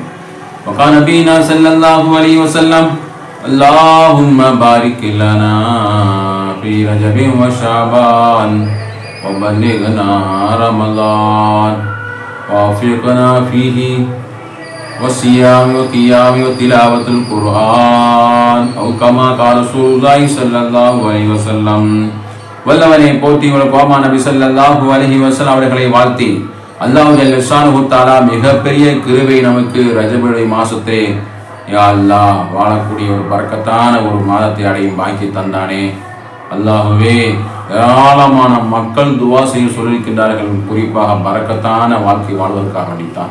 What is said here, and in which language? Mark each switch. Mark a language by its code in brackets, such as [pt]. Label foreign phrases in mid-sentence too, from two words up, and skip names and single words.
[ar] وقال نبينا صلى الله عليه وسلم اللهم بارك لنا في رجب وشعبان وبلغنا رمضان ووفقنا فيه والصيام والقيام وتلاوة القرآن أو كما قال رسول الله صلى الله عليه وسلم. [ta] வல்லவனை போற்றி உலகோமா நபி [ar] صلى الله عليه وسلم [ta] அவர்களை வாழ்த்தி [ar] الله جل شأنه تعالى [ta] மிகப்பெரிய கிருபை நமக்கு ரஜபுடைய மாசத்திலே யா அல்லாஹ் வாழக்கூடிய ஒரு பரக்கத்தான ஒரு மாதத்தை அடையும் பாக்கி தந்தானே. அல்லாஹுவே, ஏராளமான மக்கள் துவா செய்ய சொல்லியிருக்கின்றார்கள், குறிப்பாக பரக்கத்தான வாழ்க்கை வாழ்வதற்காக வேண்டித்தான்.